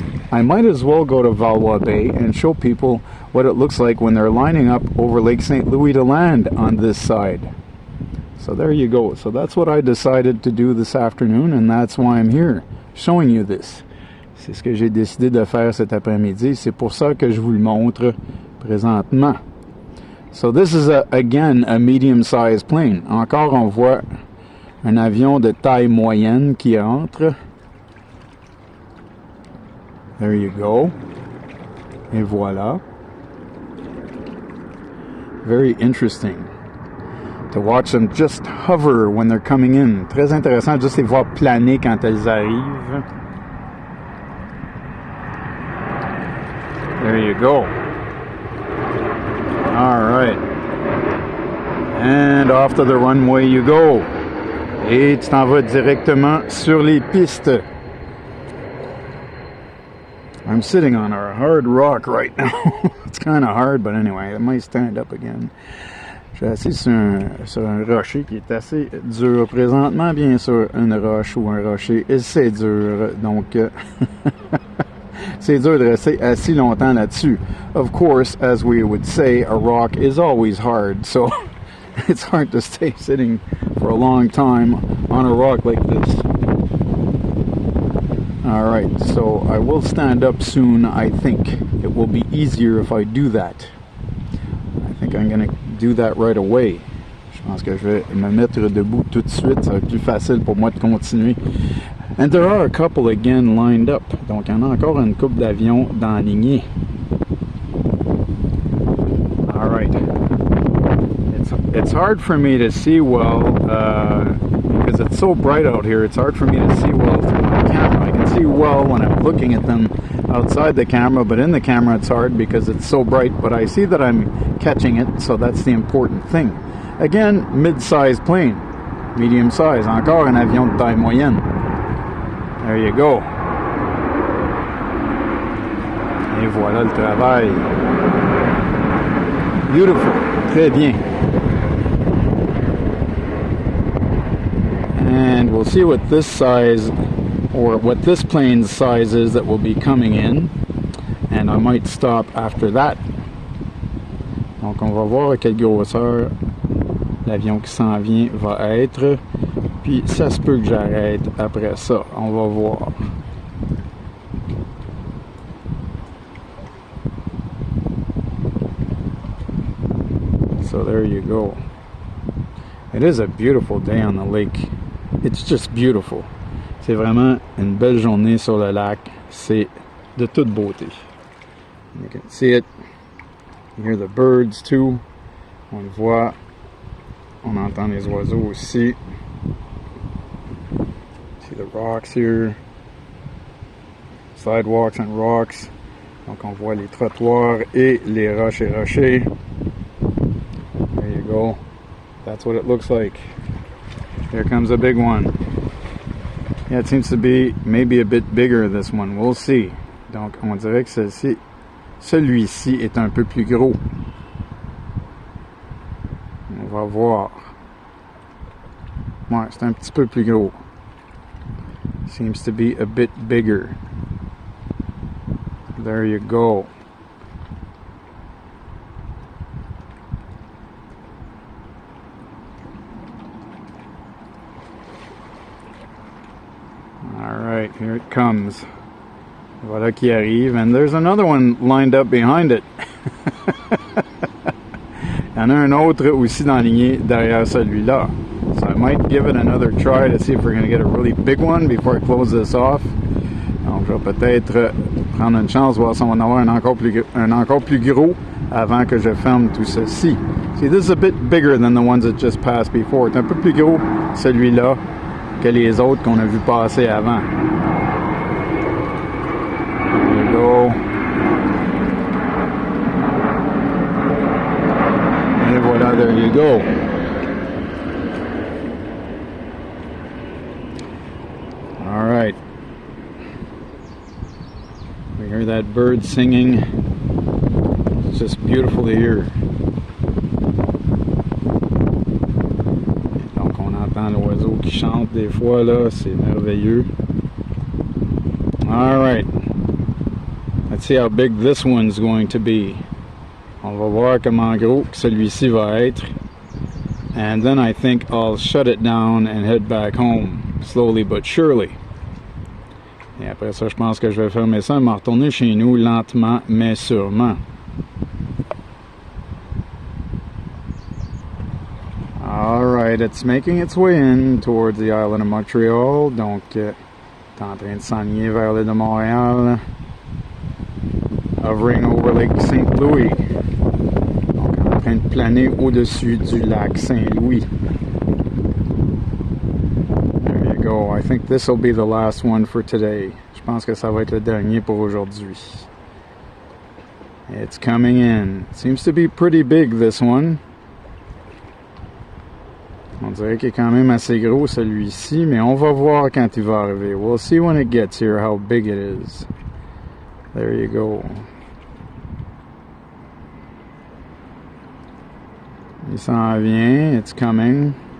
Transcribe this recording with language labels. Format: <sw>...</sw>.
<en>I might as well go to Valois Bay and show people what it looks like when they're lining up over Lake St. Louis to land on this side. So there you go. So that's what I decided to do this afternoon, and that's why I'm here, showing you this.</en> <fr>C'est ce que j'ai décidé de faire cet après-midi. C'est pour ça que je vous le montre présentement.</fr> <en>So this is, again, a medium-sized plane.</en> <fr>Encore, on voit un avion de taille moyenne qui entre.</fr> <en>There you go.</en> <fr>Et voilà.</fr> <en>Very interesting to watch them just hover when they're coming in.</en> <fr>Très intéressant juste les voir planer quand elles arrivent.</fr> <en>There you go. All right. And off to the runway you go.</en> <fr>Et tu t'en vas directement sur les pistes.</fr> <en>I'm sitting on a hard rock right now. It's kind of hard, but anyway, I might stand up again.</en> <fr>Je suis assis sur un rocher qui est assez dur présentement, bien sûr. Une roche ou un rocher, et c'est dur. Donc, c'est dur de rester assis longtemps là-dessus.</fr> <en>Of course, as we would say, a rock is always hard. So, it's hard to stay sitting for a long time on a rock like this. Alright, so I will stand up soon. I think it will be easier if I do that. I think I'm going to do that right away.</en> <fr>Je pense que je vais me mettre debout tout de suite. Ça va être plus facile pour moi de continuer.</fr> <en>And there are a couple again lined up.</en> <fr>Donc, il y en a encore une couple d'avions d'enlignés.</fr> <en>Alright. It's hard for me to see well because it's so bright out here. It's hard for me to see well through my camera. I can see well when I'm looking at them outside the camera, but in the camera it's hard because it's so bright. But I see that I'm catching it, so that's the important thing. Again, mid-size plane, medium size.</en> <fr>Encore un avion de taille moyenne.</fr> <en>There you go.</en> <fr>Et voilà le travail.</fr> <en>Beautiful.</en> <fr>Très bien.</fr> <en>And we'll see what this size, or what this plane's size is that will be coming in. And I might stop after that.</en> <fr>Donc on va voir à quelle grosseur l'avion qui s'en vient va être. Puis ça se peut que j'arrête après ça. On va voir.</fr> <en>So there you go. It is a beautiful day on the lake. It's just beautiful.</en> <fr>C'est vraiment une belle journée sur le lac. C'est de toute beauté.</fr> <en>You can see it. You hear the birds too.</en> <fr>On le voit. On entend les oiseaux aussi.</fr> <en>See the rocks here. Sidewalks and rocks.</en> <fr>Donc on voit les trottoirs et les roches et rochers.</fr> <en>There you go. That's what it looks like. Here comes a big one. Yeah, it seems to be maybe a bit bigger, this one. We'll see.</en> <fr>Donc, on dirait que celui-ci est un peu plus gros. On va voir. Ouais, c'est un petit peu plus gros.</fr> <en>Seems to be a bit bigger. There you go. Alright, here it comes.</en> <fr>Voilà qui arrive,</fr> <en>and there's another one lined up behind it.</en> <fr>Il y en a un autre aussi dans la lignée derrière celui-là.</fr> <en>So I might give it another try to see if we're going to get a really big one before I close this off.</en> <fr>Donc je vais peut-être prendre une chance, voir si on va en avoir un encore plus gros avant que je ferme tout ceci.</fr> <en>See, this is a bit bigger than the ones that just passed before.</en> <fr>C'est un peu plus gros celui-là que les autres qu'on a vu passer avant.</fr> <en>There you go.</en> <fr>Et voilà,</fr> <en>there you go. All right. We hear that bird singing. It's just beautiful to hear.</en> <fr>Donc on entend l'oiseau qui chante des fois là, c'est merveilleux.</fr> <en>All right. Let's see how big this one's going to be.</en> <fr>On va voir comment gros que celui-ci va être.</fr> <en>And then I think I'll shut it down and head back home, slowly but surely.</en> <fr>Et après ça, je pense que je vais fermer ça et m'en retourner chez nous lentement mais sûrement.</fr> <en>Alright, it's making its way in towards the island of Montreal.</en> <fr>Donc, c'est en train de s'enligner vers l'île de Montréal.</fr> <en>Hovering over Lac St-Louis.</en> <fr>Donc, en train de planer au-dessus du lac Saint-Louis.</fr> <en>There you go. I think this will be the last one for today.</en> <fr>Je pense que ça va être le dernier pour aujourd'hui.</fr> <en>It's coming in. It seems to be pretty big, this one.</en> <fr>On dirait qu'il est quand même assez gros celui-ci, mais on va voir quand il va arriver.</fr> <en>We'll see when it gets here how big it is. There you go.</en> <fr>Il s'en vient.</fr> <en>It's coming.</en>